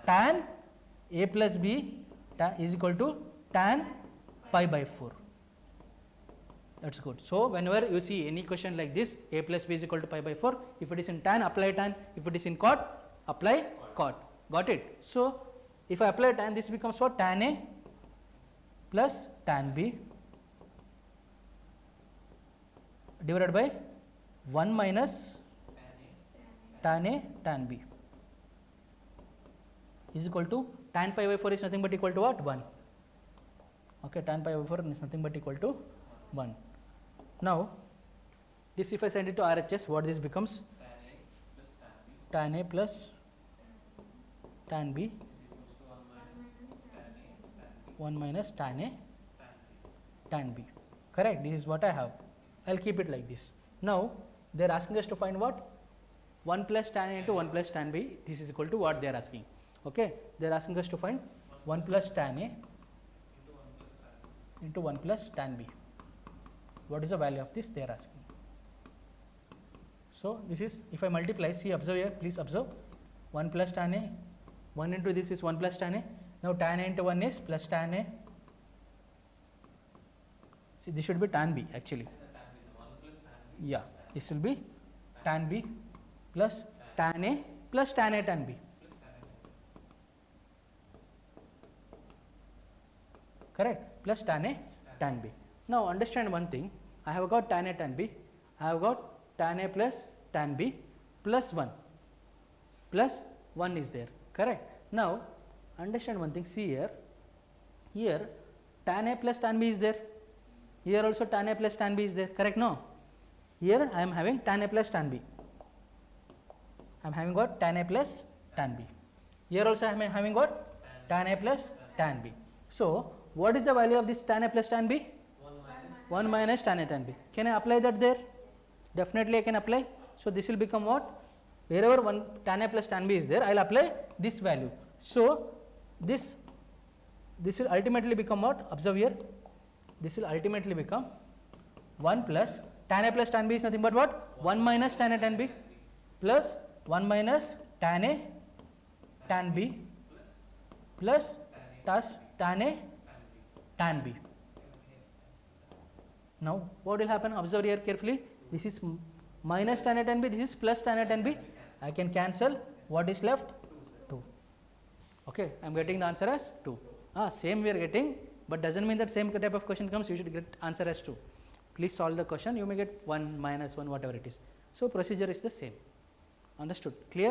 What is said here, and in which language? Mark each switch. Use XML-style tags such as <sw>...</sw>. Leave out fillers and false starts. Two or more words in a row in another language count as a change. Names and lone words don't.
<en>Tan a plus b is equal to tan pi by 4. That's good. So whenever you see any question like this, a plus b is equal to pi by 4. If it is in tan, apply tan. If it is in cot, apply cot. Got it? So if I apply tan, this becomes what? Tan a plus tan b divided by 1 minus tan a tan b is equal to tan pi by 4 is nothing but equal to what? 1. Okay, tan pi by 4 is nothing but equal to 1. Now this, if I send it to RHS, what this becomes? Tan a plus tan b 1 minus tan a tan b. Correct? This is what I have. I will keep it like this. Now they are asking us to find what? 1 plus tan a into 1 plus tan b. This is equal to what they are asking. Okay. They are asking us to find 1 plus tan a into 1 plus tan b. What is the value of this? They are asking. So this is, if I multiply, see, observe here, please observe. 1 plus tan a, 1 into this is 1 plus tan a. Now tan a into 1 is plus tan a. See, this should be tan b actually. Yeah, this will be tan b plus tan a plus tan a tan b. Correct? Plus tan a tan b. Now understand one thing, I have got tan a tan b, I have got tan a plus tan b plus 1 is there. Correct? Now understand one thing, see here, here tan a plus tan b is there, here also tan a plus tan b is there. Correct? No? Here I am having tan a plus tan b, I am having got tan a plus tan b. Here also I am having got tan a plus tan b. So what is the value of this tan a plus tan b? 1 minus tan a tan b. Can I apply that there? Definitely I can apply. So this will become what? Wherever 1 tan a plus tan b is there, I will apply this value. So this will ultimately become what? Observe here. This will ultimately become 1 plus tan a plus tan b is nothing but what? 1 minus tan a tan b plus 1 minus tan a tan b plus tan a tan b. Now what will happen? Observe here carefully. This is minus tan a tan b, this is plus tan a tan b. I can cancel. What is left? 2. Okay, I am getting the answer as 2. Same we are getting, but doesn't mean that same type of question comes, you should get answer as 2. please solve the question, you may get 1, -1, whatever it is. So, procedure is the same. Understood? Clear?</en>